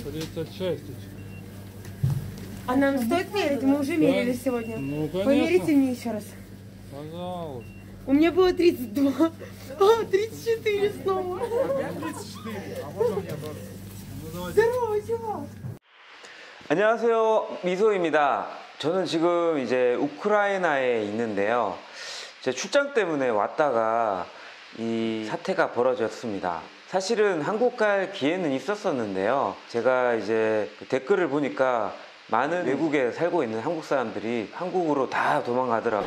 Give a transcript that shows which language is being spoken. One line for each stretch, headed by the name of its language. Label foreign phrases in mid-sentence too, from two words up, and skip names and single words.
Russian: 36. А нам стоит мерить? Мы уже мерили сегодня. Ну, конечно. Померите мне еще раз. Пожалуйста. У меня было 32. А, 34 снова. Опять 34? А можно мне тоже? Ну, давайте. Здорово, чувак.
Korean: 안녕하세요, 미소입니다. 저는 지금 이제 우크라이나에 있는데요. 제 출장 때문에 왔다가 이 사태가 벌어졌습니다. 사실은 한국 갈 기회는 있었었는데요. 제가 이제 댓글을 보니까 많은 외국에 살고 있는 한국 사람들이 한국으로 다 도망가더라고요.